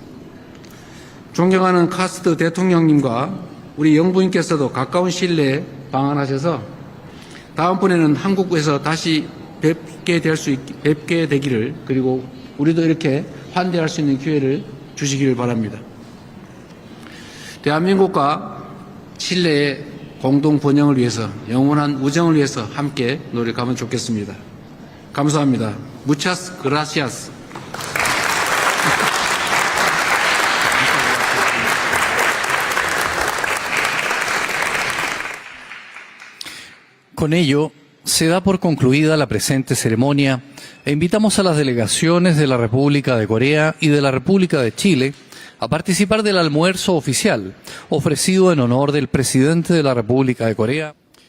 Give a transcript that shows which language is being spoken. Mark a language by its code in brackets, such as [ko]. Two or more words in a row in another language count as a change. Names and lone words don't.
[ko] 존경하는 카스트 대통령님과 우리 영부인께서도 가까운 시일 내에 방한하셔서 다음번에는 한국에서 다시 뵙게 되기를 그리고 우리도 이렇게 환대할 수 있는 기회를 주시기를 바랍니다. 대한민국과 칠레의 공동 번영을 위해서 영원한 우정을 위해서 함께 노력하면 좋겠습니다. 감사합니다. [es] Muchas gracias. Con ello, se da por concluida la presente ceremonia e invitamos a las delegaciones de la República de Corea y de la República de Chile a participar del almuerzo oficial ofrecido en honor del presidente de la República de Corea.